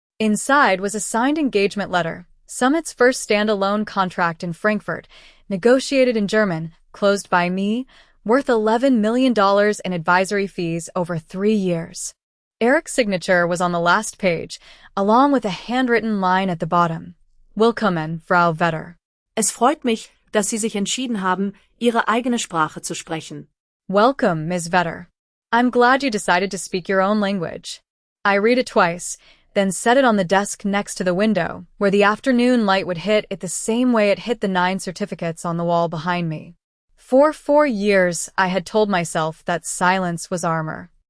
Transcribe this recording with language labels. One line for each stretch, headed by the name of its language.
English: Inside was a signed engagement letter, Summit's first standalone contract in Frankfurt, negotiated in German, closed by me, worth $11 million in advisory fees over 3 years. Eric's signature was on the last page, along with a handwritten line at the bottom.
German: Willkommen, Frau Vetter. Es freut mich, dass Sie sich entschieden haben, Ihre eigene Sprache zu sprechen.
English: Welcome, Ms. Vetter. I'm glad you decided to speak your own language. I read it twice, then set it on the desk next to the window, where the afternoon light would hit it the same way it hit the 9 certificates on the wall behind me. For 4 years, I had told myself that silence was armor.